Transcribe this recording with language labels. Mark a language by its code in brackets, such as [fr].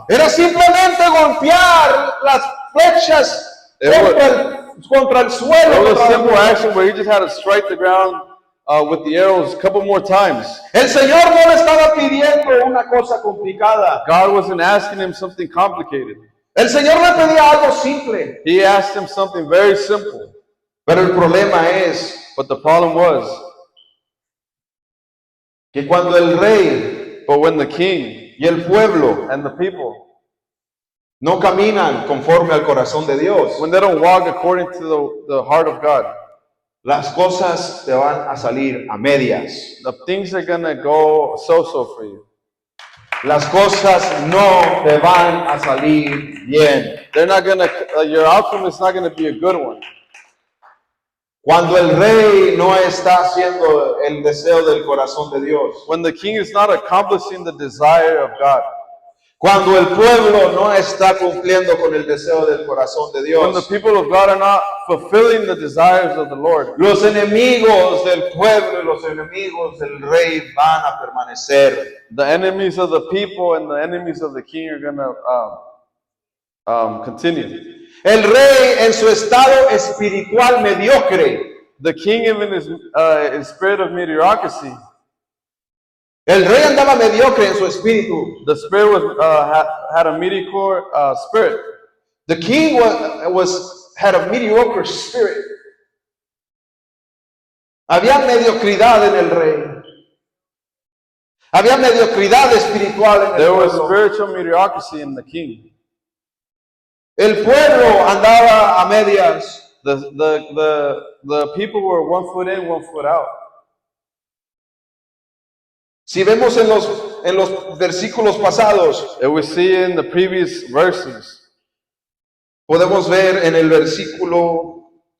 [es] Era simplemente golpear las flechas contra el suelo. [en] It was a simple action where he just had to strike the ground with the arrows a couple more times. [es] El Señor no le estaba pidiendo una cosa complicada. [en] God wasn't asking him something complicated. [es] El Señor le pedía algo simple. [en] He asked him something very simple. [es] Pero el problema es [en] But the problem was, [es] que cuando el rey [en] but when the king [es] y el pueblo [en] and the people, [es] no caminan conforme al corazón de Dios, [en] when they don't walk according to the heart of God, [es] las cosas te van a salir a medias. [en] the things are gonna go so-so for you. [es] Las cosas no te van a salir bien. [en] They're not gonna, your outcome is not gonna be a good one. [es] Cuando el rey no está haciendo el deseo del corazón de Dios. [en] When the king is not accomplishing the desire of God. [es] Cuando el pueblo no está cumpliendo con el deseo del corazón de [en] When the [es] Dios. [en] people of God are not fulfilling the desires of the Lord. [es] Los enemigos del pueblo y los enemigos del rey van a permanecer. [en] The enemies of the people and the enemies of the king are gonna continue. [es] El rey en su estado espiritual mediocre. [en] The king, even his spirit of mediocrity, [es] El rey andaba mediocre en su espíritu. [en] the spirit was had a mediocre spirit. The king had a mediocre spirit. [es] Había mediocridad en el rey. Había mediocridad espiritual en el [en] There was [es] pueblo. [en] spiritual mediocrity in the king. [es] El pueblo andaba a medias. [en] The people were 1 foot in, 1 foot out. [es] Si vemos en los versículos pasados, [en] And we see in the previous verses. [es] podemos ver en el versículo,